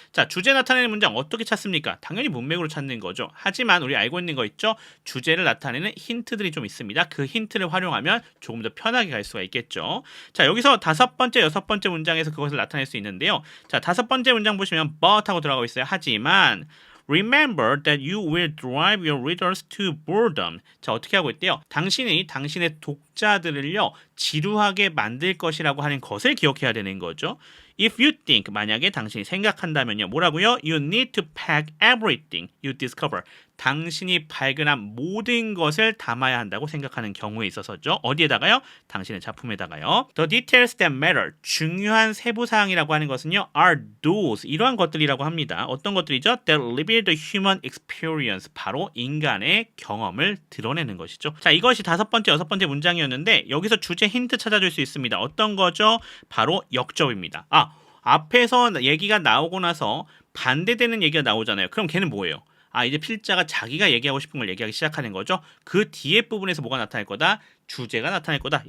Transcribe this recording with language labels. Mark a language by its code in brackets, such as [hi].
[ko] 자, 주제 나타내는 문장 어떻게 찾습니까? 당연히 문맥으로 찾는 거죠. 하지만 우리 알고 있는 거 있죠? 주제를 나타내는 힌트들이 좀 있습니다. 그 힌트를 활용하면 조금 더 편하게 갈 수가 있겠죠. 자, 여기서 다섯 번째, 여섯 번째 문장에서 그것을 나타낼 수 있는데요. 자, 다섯 번째 문장 보시면 but 하고 들어가고 있어요. 하지만 [en] Remember that you will drive your readers to boredom. [ko] 자, 어떻게 하고 있대요? 당신이 당신의 독자들을요 지루하게 만들 것이라고 하는 것을 기억해야 되는 거죠. [en] If you think [ko] 만약에 당신이 생각한다면요 뭐라고요? [en] You need to pack everything you discover. [ko] 당신이 발견한 모든 것을 담아야 한다고 생각하는 경우에 있어서죠. 어디에다가요? 당신의 작품에다가요. [en] The details that matter. [ko] 중요한 세부사항이라고 하는 것은요. [en] are those. [ko] 이러한 것들이라고 합니다. 어떤 것들이죠? [en] That reveal the human experience. [ko] 바로 인간의 경험을 드러내는 것이죠. 자, 이것이 다섯 번째, 여섯 번째 문장이었는데 여기서 주제 힌트 찾아줄 수 있습니다. 어떤 거죠? 바로 역접입니다. 앞에서 얘기가 나오고 나서 반대되는 얘기가 나오잖아요. 그럼 걔는 뭐예요? 이제 필자가 자기가 얘기하고 싶은 걸 얘기하기 시작하는 거죠. 그 뒤에 부분에서 뭐가 나타날 거다? 주제가 나타날 거다.